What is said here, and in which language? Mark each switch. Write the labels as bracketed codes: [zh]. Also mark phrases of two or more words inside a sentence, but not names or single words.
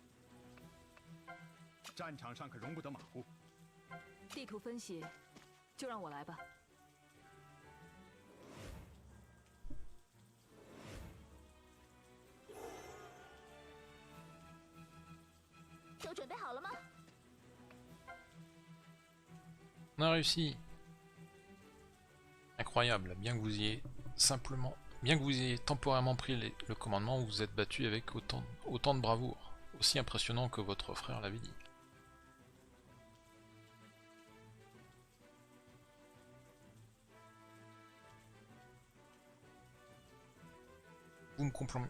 [zh] 战场上可容不得马虎。地图分析，就让我来吧。都准备好了吗？ [fr] On a réussi. Incroyable, bien que vous ayez simplement, bien que vous ayez temporairement pris le commandement, vous vous êtes battu avec autant de bravoure, aussi impressionnant que votre frère l'avait dit. Vous me complimentez.